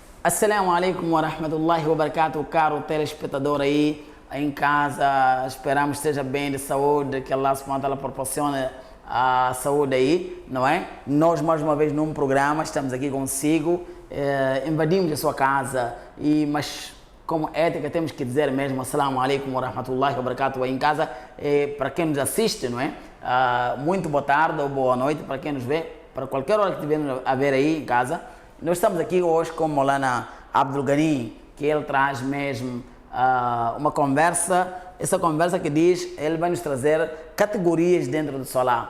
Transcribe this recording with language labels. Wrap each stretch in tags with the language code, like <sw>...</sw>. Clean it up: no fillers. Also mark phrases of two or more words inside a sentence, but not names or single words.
<ar>السلام عليكم ورحمة الله وبركاته,</ar> <pt>caro telespectador aí em casa. Esperamos que esteja bem de saúde, que</pt> <ar>الله سبحانه وتعالى</ar> <pt>proporcione a saúde aí, não é? Nós mais uma vez num programa, estamos aqui consigo, invadimos a sua casa, mas como ética temos que dizer mesmo</pt> <ar>السلام عليكم ورحمة الله وبركاته</ar> <pt>aí em casa, para quem nos assiste, não é? Muito boa tarde ou boa noite para quem nos vê, para qualquer hora que estivermos a ver aí em casa. Nós estamos aqui hoje com o Maulana Abdul Ghani, que ele traz mesmo uma conversa, essa conversa que diz, ele vai nos trazer categorias dentro do Salat.</pt>